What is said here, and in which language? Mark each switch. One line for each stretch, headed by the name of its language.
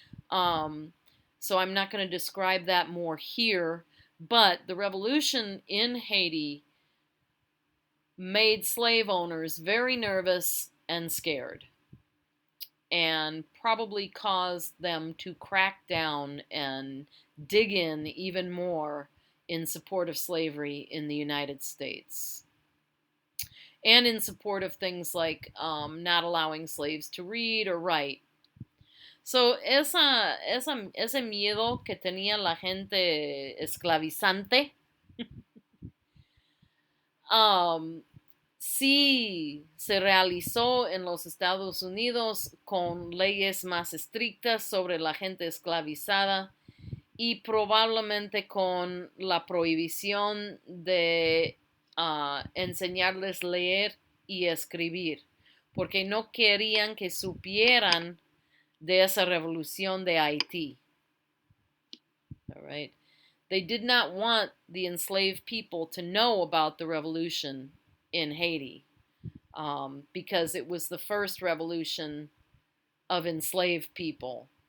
English: So I'm not going to describe that more here, but the revolution in Haiti made slave owners very nervous and scared, and probably caused them to crack down and dig in even more in support of slavery in the United States, and in support of things like not allowing slaves to read or write.
Spanish: So ese miedo que tenía la gente esclavizante sí se realizó en los Estados Unidos con leyes más estrictas sobre la gente esclavizada y probablemente con la prohibición de enseñarles leer y escribir, porque no querían que supieran de esa revolución de Haití.
English: All right. They did not want the enslaved people to know about the revolution in Haiti because it was the first revolution of enslaved people.